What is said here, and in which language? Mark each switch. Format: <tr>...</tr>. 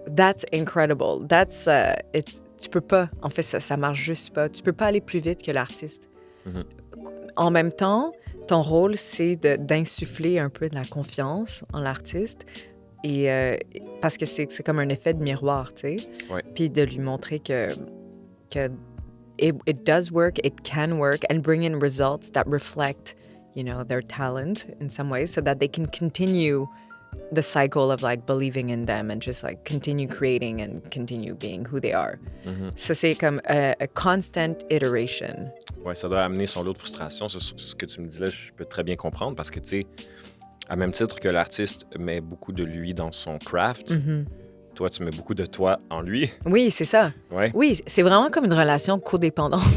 <en>That's incredible.</en> <fr>Tu peux pas. En fait, ça marche juste pas. Tu peux pas aller plus vite que l'artiste. Mhm. En même temps, ton rôle, c'est d'insuffler un peu de la confiance en l'artiste. Et parce que c'est comme un effet de miroir, tu sais. Ouais. Puis de lui montrer que</fr> <en>it does work, it can work, and bring in results that reflect, their talent in some ways, so that they can continue the cycle of like believing in them and just like continue creating and continue being who they are. Mhm.</en> <fr>Ça, c'est comme</fr> <en>a constant iteration.</en> <fr>Ouais, ça doit amener son lot de frustration. Ce que tu me dis là, je peux très bien comprendre parce que, tu sais, à même titre que l'artiste met beaucoup de lui dans son craft, toi, tu mets beaucoup de toi en lui. Oui, c'est ça. Ouais. Oui, c'est vraiment comme une relation codépendante.</fr>